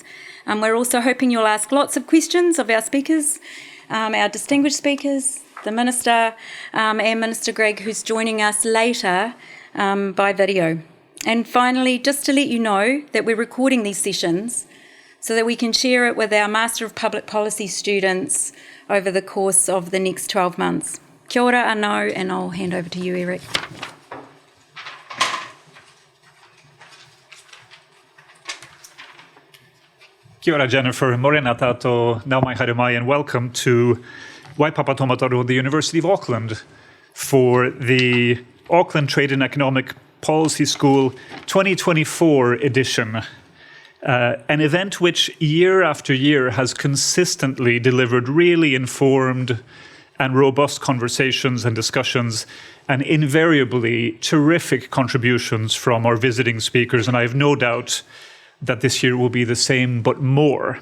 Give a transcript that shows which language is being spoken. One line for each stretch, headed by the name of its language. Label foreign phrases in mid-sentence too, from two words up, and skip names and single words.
English: We're also hoping you'll ask lots of questions of our speakers, our distinguished speakers, the Minister and Minister Greg, who's joining us later by video. And finally, just to let you know that we're recording these sessions so that we can share it with our Master of Public Policy students over the course of the next 12 months.
Māori: Kia ora anō,
English: and I'll hand over to you, Erik.
Māori: Kia ora, Jennifer. Morena tato, nau mai haere mai,
English: and welcome to Waipapa Tomataro, the University of Auckland, for the Auckland Trade and Economic Policy School 2024 edition, an event which year after year has consistently delivered really informed and robust conversations and discussions, and invariably terrific contributions from our visiting speakers, and I have no doubt that this year will be the same, but more.